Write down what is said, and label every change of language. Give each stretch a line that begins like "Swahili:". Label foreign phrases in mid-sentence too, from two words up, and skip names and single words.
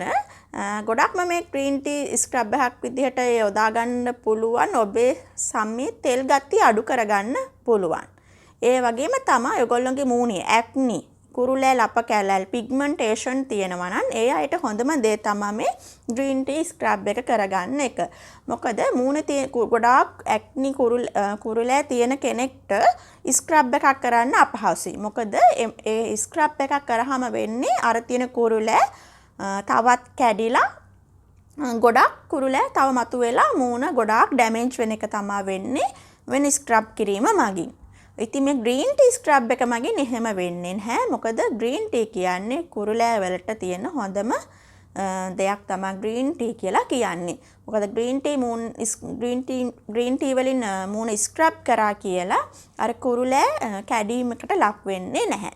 Sinhala: ගොඩක්ම මේ
English: green tea
Sinhala: ස්ක්‍රබ් එකක් විදිහට යොදා ගන්න පුළුවන් ඔබේ සම්මේ තෙල් ගතිය අඩු කරගන්න පුළුවන්. ඒ වගේම තමයි ඔයගොල්ලන්ගේ මූණේ acne කුරුලෑ ලප කැලල් pigmentation තියෙනවා නම් ඒ අයට හොඳම දේ තමයි මේ
English: green tea scrub
Sinhala: එක කරගන්න එක. මොකද මූණේ ගොඩාක් acne කුරුලෑ තියෙන කෙනෙක්ට scrub එකක් කරන්න අපහසුයි. මොකද ඒ scrub එකක් කරාම වෙන්නේ අර තියෙන කුරුලෑ තවත් කැඩිලා ගොඩක් කුරුලෑ තව මතුවෙලා මූණ ගොඩාක් damage වෙන එක තමයි වෙන්නේ වෙන scrub කිරීම මගින්. ඉතින් මේ
English: green tea scrub
Sinhala: එක මගින් එහෙම වෙන්නේ නැහැ. මොකද
English: green tea
Sinhala: කියන්නේ කුරුලෑ වලට තියෙන හොඳම දෙයක් තමයි
English: green tea
Sinhala: කියලා කියන්නේ. මොකද
English: green tea
Sinhala: වලින් මූණ scrub කරා කියලා අර කුරුලෑ කැඩීමකට ලක් වෙන්නේ නැහැ.